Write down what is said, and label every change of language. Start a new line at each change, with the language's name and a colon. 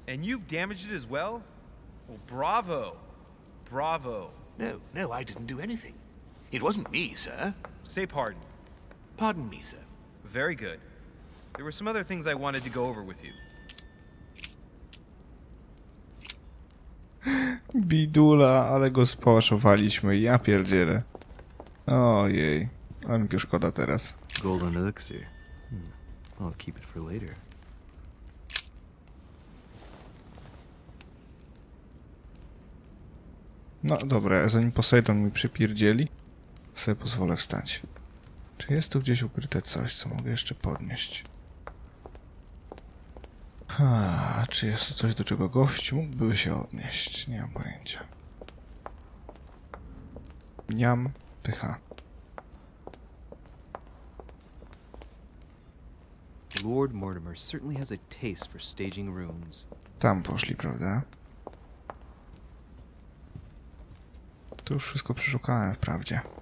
English: And you've damaged it as well? Well, bravo. Bravo. No, I didn't do anything. It wasn't me, sir. Say pardon. Pardon me, sir. Very good. There were some other things I wanted to go over with you.
Polish: Bidula, ale go spałaszowaliśmy. Ja pierdzielę. Ojej. A mi szkoda teraz.
English: Golden Elixir. I'll keep it for later.
Polish: No dobra, zanim Poseidon mi przypierdzieli, sobie pozwolę wstać. Czy jest tu gdzieś ukryte coś, co mogę jeszcze podnieść? Czy jest to coś, do czego gość mógłby się odnieść? Nie mam pojęcia. Niam, pycha.
English: Lord Mortimer certainly has a taste for staging rooms.
Polish: Tam poszli, prawda? Tu już wszystko przeszukałem wprawdzie.